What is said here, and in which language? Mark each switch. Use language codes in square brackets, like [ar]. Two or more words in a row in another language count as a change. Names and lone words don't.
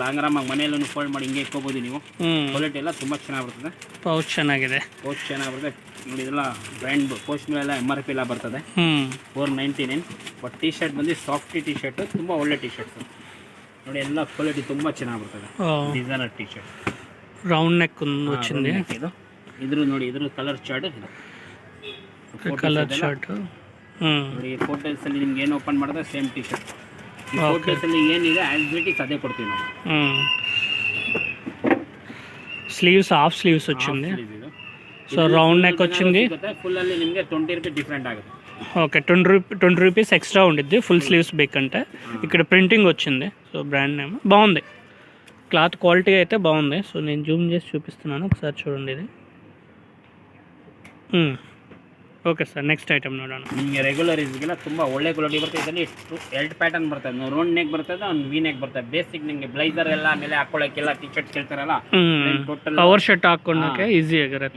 [kn] ಆರಾಮಾಗಿ ಮನೆಯಲ್ಲೂ ಫೋಲ್ಡ್ ಮಾಡಿ ಹಿಂಗೆ ಇಟ್ಕೋಬೋದು ನೀವು. ಕ್ವಾಲಿಟಿ ಎಲ್ಲ ತುಂಬ ಚೆನ್ನಾಗಿ ಬರ್ತದೆ. ಪೌಚ್ ಚೆನ್ನಾಗಿದೆ. ಪೋಚ್ ಚೆನ್ನಾಗಿ ಬರ್ತದೆ. ನೋಡಿ ಇದೆಲ್ಲ [en] brand pouch [kn] ಮೇಲೆಲ್ಲ MRP ಎಲ್ಲ ಬರ್ತದೆ. 499. [en] but T-shirt [kn] ಬಂದು [en] soft T-shirt, [kn] ತುಂಬ ಒಳ್ಳೆ ಟಿ ಶರ್ಟ್ಸ್ ನೋಡಿ. ಎಲ್ಲ ಕ್ವಾಲಿಟಿ ತುಂಬ ಚೆನ್ನಾಗಿ ಬರ್ತದೆ. [en] designer T-shirt round neck [te] వచ్చింది. [kn] ಇದು ಇದ್ರ ನೋಡಿ, ಇದ್ರ [en] colour chart [kn] ಇದು. [en] colour chart [kn] ನೋಡಿ. ಫೋಟೋಸ್ ಅಲ್ಲಿ ನಿಮ್ಗೆ ಏನು ಓಪನ್ ಮಾಡಿದ್ರೆ [en] same T-shirt. [kn] ಈ ಫೋಟೋಸ್ ಅಲ್ಲಿ ಏನಿದೆ [en] as it is [kn] ಅದೇ ಕೊಡ್ತೀವಿ ನಾವು. [en] sleeves half sleeves వచ్చింది. [te] సో [en] round neck [te] వచ్చింది. [kn] ఫుల్ ಅಲ್ಲಿ ನಿಮಗೆ 20 ರೂಪಾಯಿ ಡಿಫ್ರೆಂಟ್ ಆಗುತ್ತೆ. [te] ఓకే. 20 రూపీస్ ఎక్స్ట్రా ఉండిద్ది [en] full sleeves [te] బేకంటే. ఇక్కడ ప్రింటింగ్ వచ్చింది. సో [en] brand name [te] బాగుంది. [en] cloth quality [te] అయితే బాగుంది. సో నేను జూమ్ చేసి చూపిస్తున్నాను, ఒకసారి చూడండి ఇది. [en] OK sir, next item [kn] ನೋಡೋಣ. ನಿಮಗೆ [en] regular use [kn] ತುಂಬ ಒಳ್ಳೆ ಕ್ವಾಲಿಟಿ ಬರ್ತದೆ. ಇದರಲ್ಲಿ 2 ಪ್ಯಾಟರ್ನ್ ಬರ್ತದೆ. [en] round neck [kn] ಬರ್ತದೆ, ಒಂದು [en] V neck [kn] ಬರ್ತದೆ. ಬೇಸಿಕ್ ನಿಮಗೆ ಬ್ಲೈಸರ್ ಎಲ್ಲ ಮೇಲೆ ಹಾಕೊಳ್ಳೋಕ್ಕೆಲ್ಲ ಟಿ ಶರ್ಟ್ ಕೇಳ್ತಾರಲ್ಲ, [en] total power shirt [kn] ಹಾಕೊಳ್ಳೋಕೆ ಈಸಿ ಆಗಿರುತ್ತೆ.